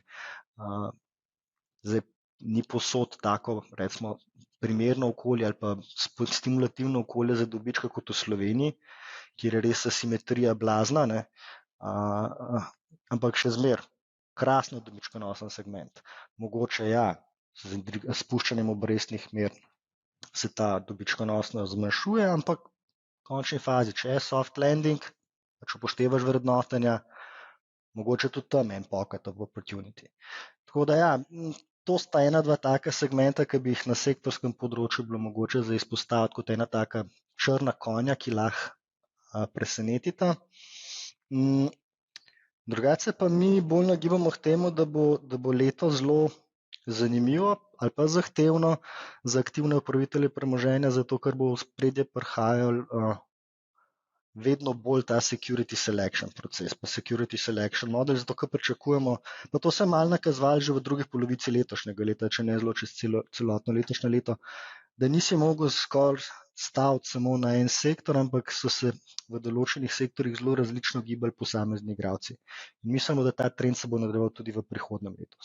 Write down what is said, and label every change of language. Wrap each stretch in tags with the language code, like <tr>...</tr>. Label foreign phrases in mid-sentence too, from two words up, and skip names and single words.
<sl>Zdaj, ni posod tako, recimo, primerno okolje ali pa stimulativno okolje za dobičke kot v Sloveniji, kjer je res asimetrija blazna, ne? Ampak še zmeraj krasno dobičkonosen segment. Mogoče ja, s spuščanjem obrestnih mer se ta dobičkonosnost zmanjšuje, ampak v končni fazi, če je</sl> <en>soft landing,</en> <sl>če upoštevaš vrednotenja, mogoče tudi tam en</sl> <en>pocket of opportunity.</en> <sl>Tako da ja, to sta ena, dva taka segmenta, ki bi jih na sektorskem področju bilo mogoče za izpostaviti kot ena taka črna konja, ki lahko presenetita. Drugače pa mi bolj nagibamo k temu, da bo leto zelo zanimivo ali pa zahtevno za aktivne upravitelje premoženja, zato ker bo v spredje prihajal vedno bolj ta</sl> <en>security selection</en> <sl>proces, pa</sl> <en>security selection model,</en> <sl>zato ker pričakujemo, pa to se je malo nakazovalo že v drugi polovici letošnjega leta, če ne zelo čez celotno letošnje leto, da nisi mogel skoraj staviti samo na en sektor, ampak so se v določenih sektorjih zelo različno gibali posamezni igralci. In mislimo, da ta trend se bo nadaljeval tudi v prihodnjem letu.</sl>